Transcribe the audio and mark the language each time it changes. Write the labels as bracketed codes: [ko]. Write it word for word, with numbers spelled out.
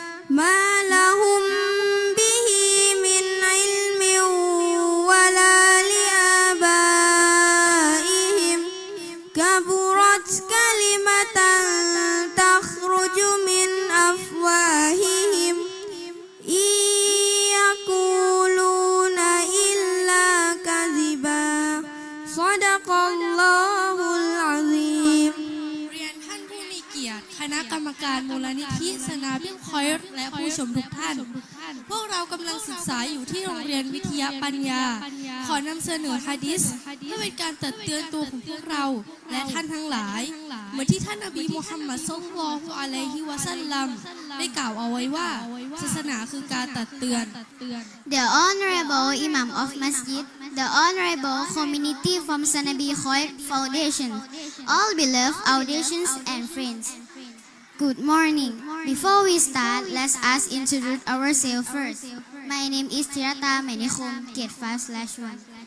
[ar] ما لهم به من علم ولا لآبائهم كبرت كلمة تخرج من أفواههم إن يقولون إلا كذبا صدق الله العظيم [th] เรียนท่านผู้มีเกียรติคณะกรรมการมูลนิธิสนามบินคอยร์และผู้ชมทุกท่านพวกเรากำลังศึกษาอยู่ที่โรงเรียนวิทยาปัญญาขอนำเสนอฮะดิษเพื่อเป็นการตัดเตือนตัวของพวกเราและท่านทั้งหลายเหมือนที่ท่านนบีมุฮัมมัดศ็อลลัลลอฮุอะลัยฮิวะซัลลัมได้กล่าวเอาไว้ว่าศาสนาคือการตัดเตือน [en] The Honorable Imam of Masjid, the Honorable Community from Sanabi Khoir Foundation, all beloved auditions and friends. Good morning. Before we start, let us introduce ourselves first. My name is Tirata Manikom, Grade five slash one.